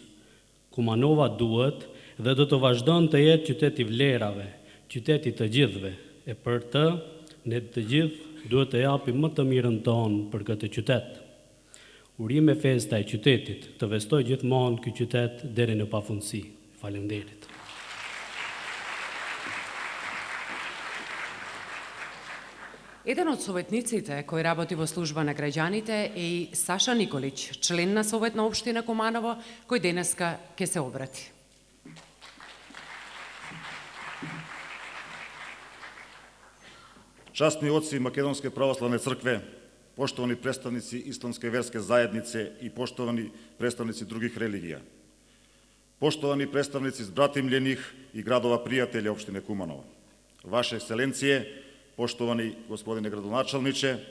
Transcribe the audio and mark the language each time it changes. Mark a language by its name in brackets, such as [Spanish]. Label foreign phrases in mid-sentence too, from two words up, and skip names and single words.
[Albanian] Kumanova duhet dhe do të vazhdon të jetë qytet i vlerave, qytet i të gjithëve, e për të ne të gjithë duhet të japim më të mirën tonë për këtë qytet. Urime festa e qytetit, të vestoj gjithmonë ky qytet deri në pafundësi. Faleminderit. [Macedonian] Еден од советниците кој работи во служба на граѓаните е и Саша Николич, член на Совет на општина Куманово, кој денеска ќе се обрати. [Serbian] Časni oci Makedonske pravoslavne crkve, poštovani predstavnici islamske verske zajednice i poštovani predstavnici drugih religija, poštovani predstavnici zbratimljenih i gradova prijatelja opštine Kumanovo, Vaše ekscelencije, poštovani gospodine gradonačelniče,